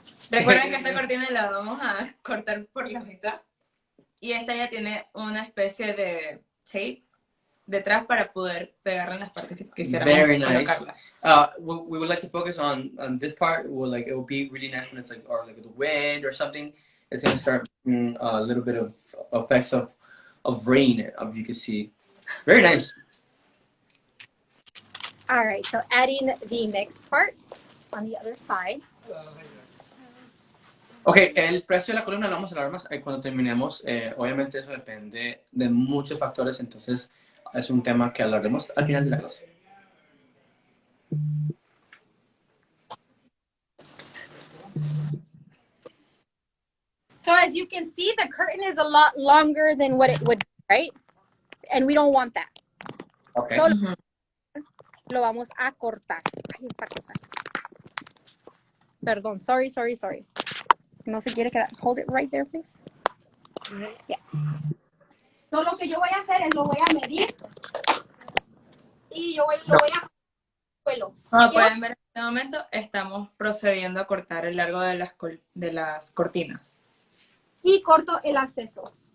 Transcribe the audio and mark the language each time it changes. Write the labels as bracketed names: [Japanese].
[Spanish] Recuerden que esta cortina la vamos a cortar por la mitad. Y esta ya tiene una especie de tape detrás para poder pegarla en las partes que quisiéramos colocarla. [English] We would like to focus on this part. It will be really nice when it's like the wind or something. It's gonna start a little bit of effects of rain, you can see. Very nice. All right, so adding the next part on the other side. [Spanish] Ok, el precio de la columna lo vamos a hablar más cuando terminemos. Obviamente eso depende de muchos factores, entonces es un tema que hablaremos al final de la clase. [English] So as you can see, the curtain is a lot longer than what it would be, right? And we don't want that. Ok. [Spanish] So lo vamos a cortar. Ay, esta cosa. Perdón, sorry. No se quiere quedar. [English] Hold it right there, please. Yeah. [Spanish] So lo que yo voy a hacer es lo voy a medir y lo voy a suelo. Como pueden ver en este momento, estamos procediendo a cortar el largo de las cortinas. Y corto el acceso.